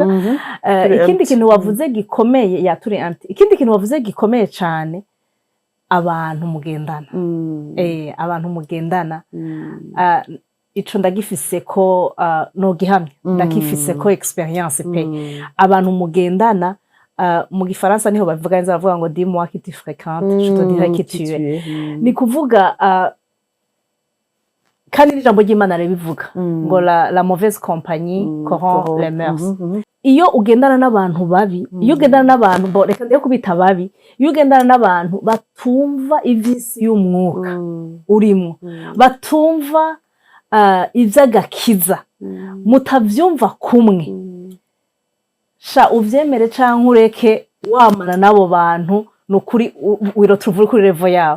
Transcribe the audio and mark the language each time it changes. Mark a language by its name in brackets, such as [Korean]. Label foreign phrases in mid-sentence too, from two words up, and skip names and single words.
[Rundi] Ikindi kintu wavuze gikomeye, ikindi kintu wavuze gikomeye cyane, abantu mugendana. Abantu mugendana, ico ndagifise ko no gihamya, ndagifise ko experience pe. Abantu mugendana, mu gifaransa niho bavuga neza, bavuga ngo [French] dis-moi qui tu fréquentes, je te dirai qui tu es. [Rundi] Ni kuvuga kandi n'ijambo ry'Imana ribivuga ngo [French] la mauvaise compagnie corrompt les mœurs. [Rundi] Iyo ugendana n'abantu babi, iyo ugendana n'abantu reka ndiye kubita babi, iyo ugendana n'abantu batumva ivy'isi y'umwuka urimo, batumva ivy'agakiza, mutavyumva kumwe, sha uvyemere canke ureke, wamana n'abo bantu nukuri wirotruva kuri level yabo.